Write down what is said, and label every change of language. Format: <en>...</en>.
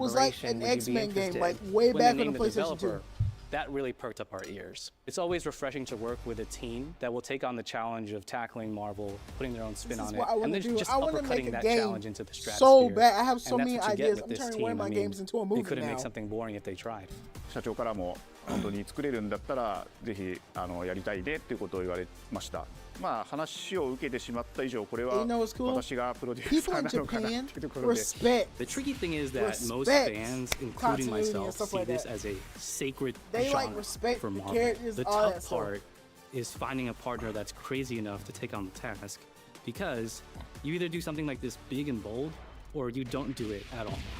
<en>Was like an X-Men game, like way back on the PlayStation 2. That really perked up our ears. It's always refreshing to work with a team that will take on the challenge of tackling Marvel, putting their own spin on it, and then just uppercutting that challenge into the stratosphere. So bad. I have so many ideas. I'm turning one of my games into a movie now. They couldn't make something boring if they tried.</en> <ja>社長からも本当に作れるんだったらぜひやりたいねっていうことを言われました。話を受けてしまった以上これは私がプロデューサーなのかなっていうところで。</ja> <en>The tricky thing is that most fans, including myself, see this as a sacred genre for Marvel. The tough part is finding a partner that's crazy enough to take on the task, because you either do something like this big and bold, or you don't do it at all.</en>